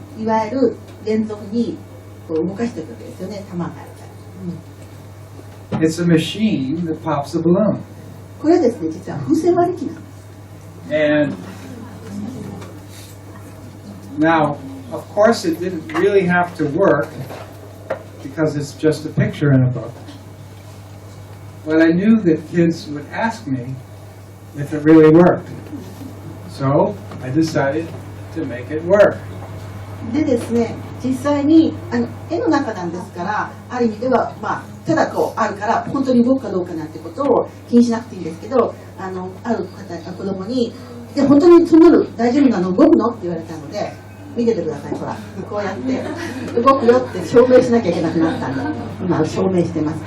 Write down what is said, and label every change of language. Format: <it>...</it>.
<ja>いわゆる連続にこう動かしていくわけですよね。玉があるから。</ja> <en>It's a machine that pops a balloon.</en> <ja>これはですね、実は風船割り機なんです。</ja> <en>And now, of course, it didn't really have to work because it's just a picture in a book. But I knew that kids would ask me if it really worked. So I decided to make it work.</en> <ja>でですね、実際に絵の中なんですから、ある意味では、ただこうあるから本当に動くかどうかなんてことを気にしなくていいんですけど、ある方子供に「で本当にそんなの大丈夫なの？動くの？」って言われたので、見ててください、ほらこうやって動くよって証明しなきゃいけなくなったんで、今証明してます。</ja>